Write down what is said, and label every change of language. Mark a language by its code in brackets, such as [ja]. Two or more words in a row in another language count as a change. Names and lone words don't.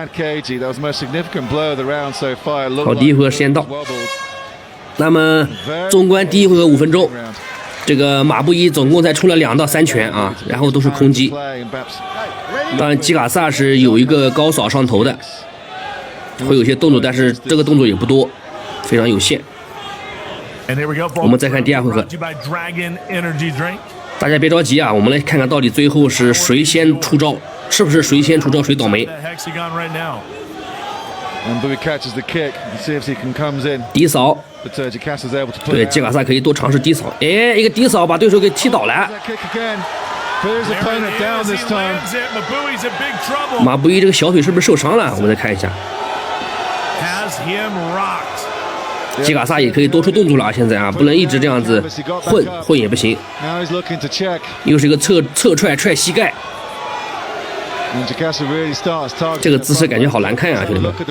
[zh] 好，第一回合時間到。那麼，縱觀第一回合5分鐘，這個馬布伊總共才出了2到3拳啊，然後都是空擊。當然，基卡薩是有一個高掃上頭的，會有些動作，但是這個動作也不多，非常有限。我們再看第二回合。大家別着急啊，我们来看看到底最後是誰先出招，是不是誰先出招誰倒霉。低掃，對，基卡薩可以多嘗試低掃。哎，一個低掃把對手給踢倒了。馬布伊這個小腿是不是受傷了？我們再看一下。基卡薩也可以多出動作了啊！現在啊，不能一直這樣子混也不行。又是一個側踹膝蓋，這個姿勢感覺好難看啊，兄弟們。